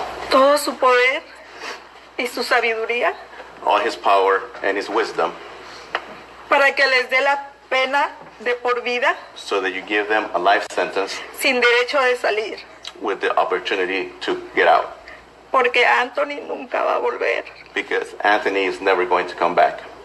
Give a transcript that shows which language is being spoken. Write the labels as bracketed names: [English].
[Spanish] todo su poder y su sabiduría [English] all his power and his wisdom [Spanish] para que les dé la pena de por vida [English] so that you give them a life sentence [Spanish] sin derecho de salir, [English] with the opportunity to get out, [Spanish] porque Anthony nunca va a volver. [English] because Anthony is never going to come back.